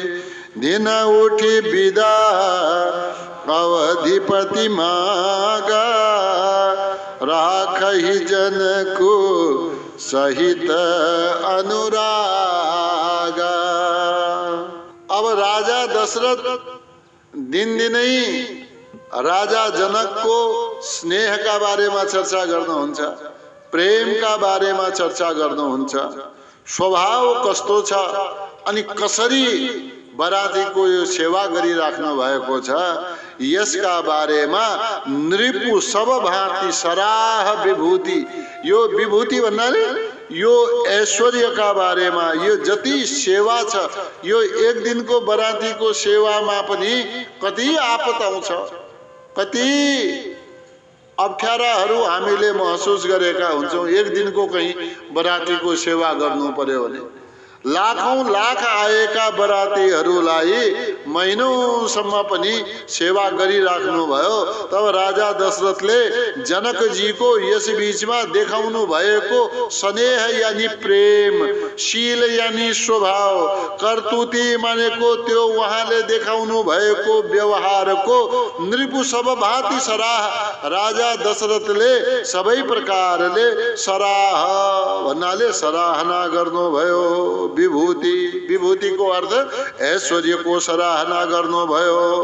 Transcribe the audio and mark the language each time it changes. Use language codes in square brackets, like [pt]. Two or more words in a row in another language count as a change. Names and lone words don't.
[awa] दिन उठी विदा अवधिपति मागा, राखहि जन को सहित अनुरागा। [ne] अब राजा दशरथ दिन दिनै राजा जनक को स्नेह का बारे में चर्चा गर्नुहुन्छ, प्रेम का बारे में चर्चा गर्नुहुन्छ। स्वभाव कस्तो छ अनि कसरी बरातीको यो सेवा गरिराख्नु भएको छ, यसका बारेमा [awa] नृपु सब भांति सराह विभूति। [ne] यो विभूति भन्नाले यो ऐश्वर्यका बारेमा, यो जति सेवा छ, यो एक दिनको बरातीको सेवामा पनि कति आपत आउँछ, कति अप्ठ्याराहरू हामीले महसुस गरेका हुन्छौं। एक दिनको कहीं बरातीको सेवा गर्नु पर्यो भने लाखौं लाख आएका बरातीहरूलाई महिनौसम्म पनि सेवा गरिराख्नु भयो। तब राजा दशरथले जनकजीको यस बीचमा देखाउनु भएको स्नेह यानी प्रेम, शील यानी स्वभाव, कर्तुति मानेको त्यो उहाँले देखाउनु भएको व्यवहारको [awa] नृपु सब भाँति सराह [ne] राजा दशरथले सबै प्रकारले सराह भन्नाले सराहना गर्नुभयो। विभूति, विभूति को अर्थ ऐश्वर्य को सराहना गर्नु भयो।